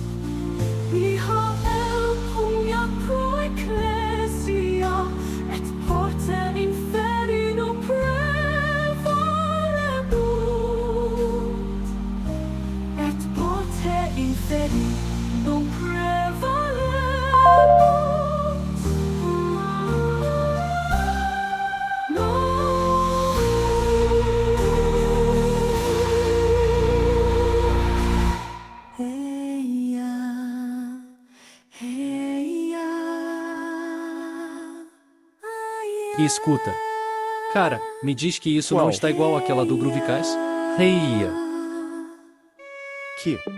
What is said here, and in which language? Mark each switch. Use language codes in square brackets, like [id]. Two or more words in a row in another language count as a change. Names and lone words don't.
[la] Michael pugnat pro ecclesia, et porte inferi non prevalebunt, et porte inferi non prevalebunt. Eia, eia, [pt] Escuta. Cara, me diz que isso não está igual àquela do Groovecast? Reia. Que?